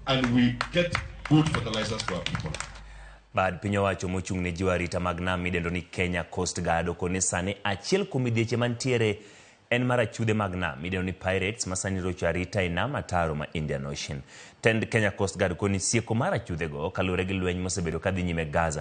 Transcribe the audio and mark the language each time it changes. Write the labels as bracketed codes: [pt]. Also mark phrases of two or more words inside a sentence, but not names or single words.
[en] and we get good fertilizers for our people. [luo] Bad piny owacho mochung' ne jiwo arita mag nam midendo ni Kenya Coast Guard okone sani achiel kuom midhieche mantiere en mar achudhe mag nam midendo ni pirates masani rocho arita e nam ataro ma Indian Ocean. Tend Kenya Coast Guard koni sieko mar achudhe go kalure gi lweny mosebedo kadhi nyime Gaza.